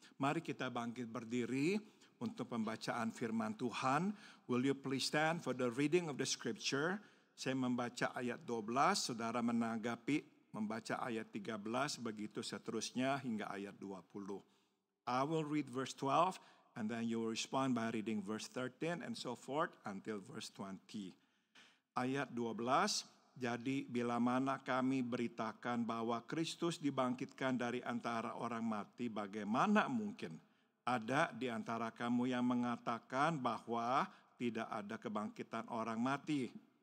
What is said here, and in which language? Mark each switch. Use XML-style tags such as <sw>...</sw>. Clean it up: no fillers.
<id>Mari kita bangkit berdiri untuk pembacaan firman Tuhan.</id> <en>Will you please stand for the reading of the scripture?</en> <id>Saya membaca ayat 12, saudara menanggapi membaca ayat 13, begitu seterusnya hingga ayat 20.</id> <en>I will read verse 12, and then you will respond by reading verse 13 and so forth until verse 20.</en> <id>Ayat 12, jadi bila mana kami beritakan bahwa Kristus dibangkitkan dari antara orang mati, bagaimana mungkin ada di antara kamu yang mengatakan bahwa tidak ada kebangkitan orang mati?</id>